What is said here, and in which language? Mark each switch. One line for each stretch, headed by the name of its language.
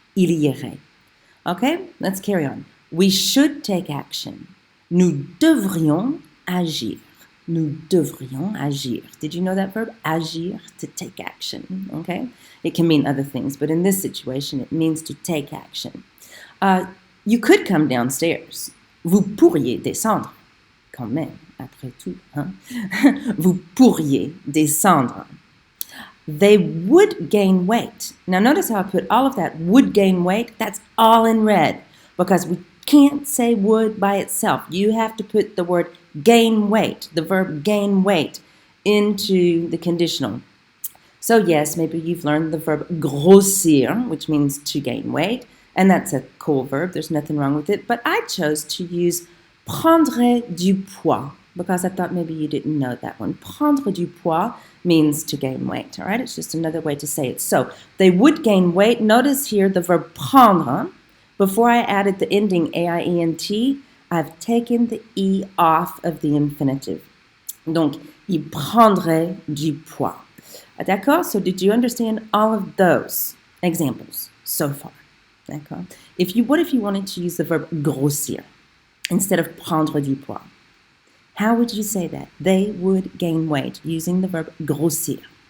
French: Il irait.
English: Okay, let's carry on. We should take action.
French: Nous devrions agir. Nous devrions agir.
English: Did you know that verb? Agir, to take action. Okay? It can mean other things, but in this situation, it means to take action. You could come downstairs.
French: Vous pourriez descendre. Quand même, après tout. Hein? Vous pourriez descendre.
English: They would gain weight. Now notice how I put all of that would gain weight. That's all in red because we can't say would by itself. You have to put the word gain weight, the verb gain weight, into the conditional. So yes, maybe you've learned the verb grossir, which means to gain weight, and that's a cool verb. There's nothing wrong with it. But I chose to use
French: prendre du poids
English: because I thought maybe you didn't know that one.
French: Prendre du poids
English: means to gain weight, all right? It's just another way to say it. So they would gain weight. Notice here the verb prendre. Before I added the ending AIENT, I've taken the E off of the infinitive.
French: Donc, il prendrait du poids. D'accord?
English: So did you understand all of those examples so far? D'accord? What if you wanted to use the verb grossir instead of prendre du poids? How would you say that? They would gain weight using the verb grossir.